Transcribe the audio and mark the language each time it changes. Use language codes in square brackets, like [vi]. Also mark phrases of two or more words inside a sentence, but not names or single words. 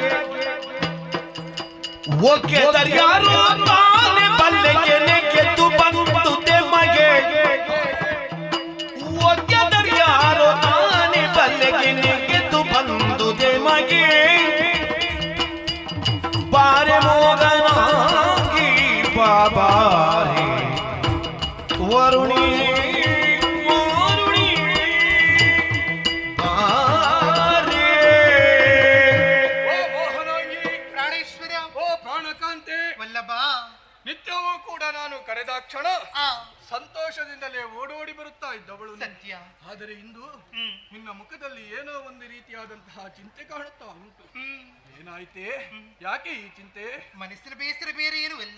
[kn] ಒಗೆದರ್ಯಾರೋ ತಾನೆ ಬಲ್ಲೆಗೆ ನೆಗೆದು ಬಂದುದೆ ಮಗೆ ಒಗೆದರ್ಯಾರೋ ತಾನೆ ಬಲ್ಲೆಗೆ ನೆಗೆದು ಬಂದುದೆ ಮಗೆ ಬಾರೆ ಮೋಗನಾಗಿ ಬಾಬಾರೆ ವರುಣಿ ವರುಣಿ ಬಾರೆ ಓ ಮೋಹನಾಂಗಿ, ಪ್ರಾಣೇಶ್ವರ ಓ ಪ್ರಾಣಕಾಂತೆ, ವಲ್ಲಭ ನಿತ್ಯವೂ ಕೂಡ ನಾನು ಕರೆದ ಕ್ಷಣ ಆ ಸಂತೋಷದಿಂದಲೇ ಓಡೋಡಿ ಬರುತ್ತಾ ಇದ್ದವಳು ನೀನು. ಸತ್ಯ. ಆದರೆ ಇಂದು ನಿನ್ನ ಮುಖದಲ್ಲಿ ಏನೋ ಒಂದು ರೀತಿಯಾದಂತಹ ಚಿಂತೆ ಕಾಣುತ್ತಾ ಉಂಟು. ಏನಾಯ್ತೆ? ಯಾಕೆ ಈ ಚಿಂತೆ? ಮನಸ್ಸಿನ ಬೇಸರ ಬೇರೆ ಏನೂ ಇಲ್ಲ.